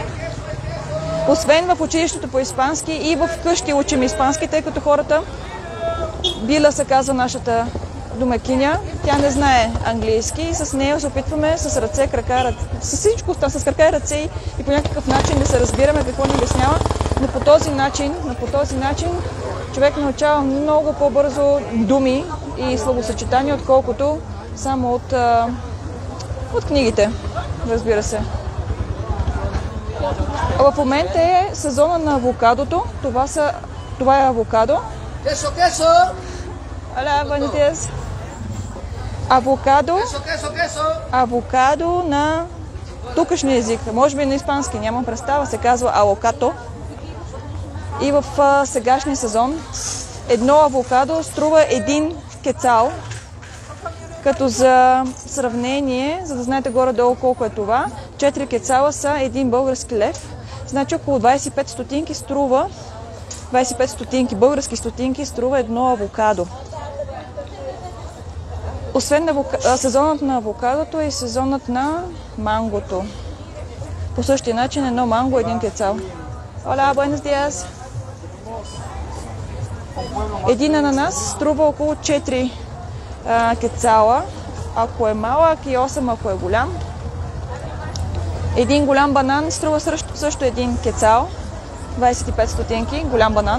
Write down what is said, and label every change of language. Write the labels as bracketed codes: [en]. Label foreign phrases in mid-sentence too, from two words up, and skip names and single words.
[bg] Освен в училището по испански и в къщи учим испански, тъй като хората, Била се казва нашата домакиня, тя не знае английски и с нея се опитваме с ръце, крака, с всичко, с крака и ръце и по някакъв начин да се разбираме какво ни обяснява, но по този начин човек научава много по-бързо думи и словосъчетания, отколкото само от книгите, разбира се. В момента е сезона на авокадото. Това е авокадо. [es] Queso. Hola, buenos días. [bg] Авокадо на тукашния език. Може би на испански, нямам представа. Се казва авокато. И в сегашния сезон едно авокадо струва 1 кецал. Като за сравнение, за да знаете горе-долу колко е това, 4 кецала са 1 български лев. Значи около 25 стотинки струва 25 стотинки, български стотинки струва едно авокадо. Освен сезонът на авокадото и сезонът на мангото. По същия начин едно манго, 1 кецал. [es] Hola, buenos días. [bg] Един ананас струва около 4 кецала, ако е малък и 8 ако е голям. Един голям банан струва също 1 кецал. 25 стотинки, голям банан.